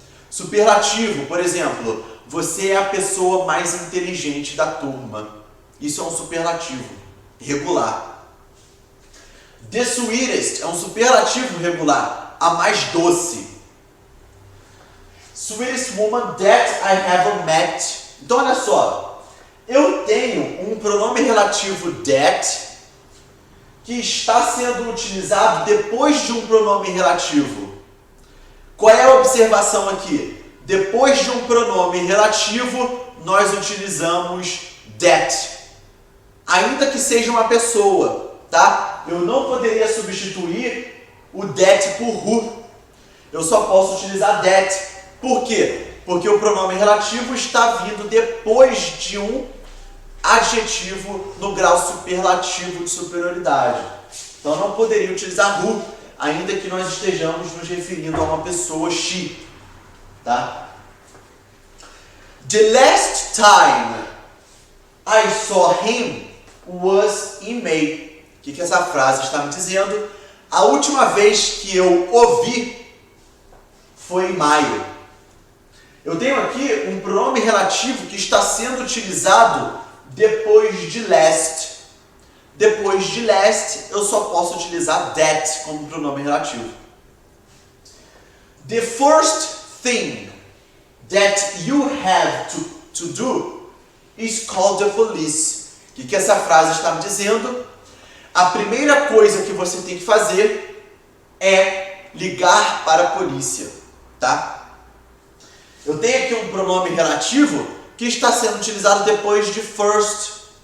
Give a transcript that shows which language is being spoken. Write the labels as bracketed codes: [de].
[pt] Superlativo, por exemplo, você é a pessoa mais inteligente da turma. Isso é um superlativo regular. [en] The sweetest [pt] é um superlativo regular, a mais doce. [en] Sweetest woman that I have met. [pt] Então, olha só, eu tenho um pronome relativo that que está sendo utilizado depois de um pronome relativo. Qual é a observação aqui? Depois de um pronome relativo, nós utilizamos that. Ainda que seja uma pessoa, tá? Eu não poderia substituir o that por who. Eu só posso utilizar that. Por quê? Porque o pronome relativo está vindo depois de um adjetivo no grau superlativo de superioridade. Então, não poderia utilizar who, ainda que nós estejamos nos referindo a uma pessoa she, tá? [en] The last time I saw him was in May. [pt] O que essa frase está me dizendo? A última vez que eu o vi foi em maio. Eu tenho aqui um pronome relativo que está sendo utilizado depois de last. Depois de last, eu só posso utilizar that como pronome relativo. [en] The first thing that you have to do is call the police. [pt] O que essa frase está me dizendo? A primeira coisa que você tem que fazer é ligar para a polícia, tá? Eu tenho aqui um pronome relativo que está sendo utilizado depois de first.